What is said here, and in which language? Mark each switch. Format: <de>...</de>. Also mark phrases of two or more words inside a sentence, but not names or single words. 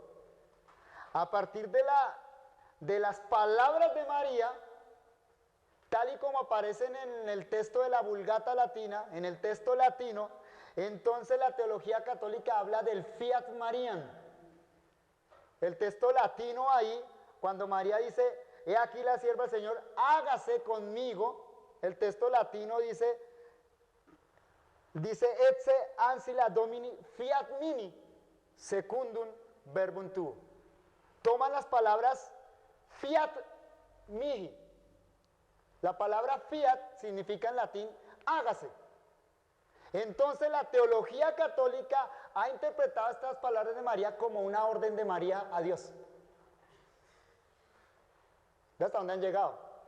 <es>A partir de las palabras de María, tal y como aparecen en el texto de la Vulgata latina, en el texto latino, entonces la teología católica habla del</es> <la>fiat Mariam.</la> <es>El texto latino ahí, cuando María dice, he aquí la sierva del Señor, hágase conmigo, el texto latino dice</es> <la>etce ansila domini fiat mini secundum verbum tuo.</la> <es>Toman las palabras</es> <la>fiat mihi.</la> <es>La palabra fiat significa en latín hágase. Entonces la teología católica ha interpretado estas palabras de María como una orden de María a Dios. ¿De hasta dónde han llegado?</es>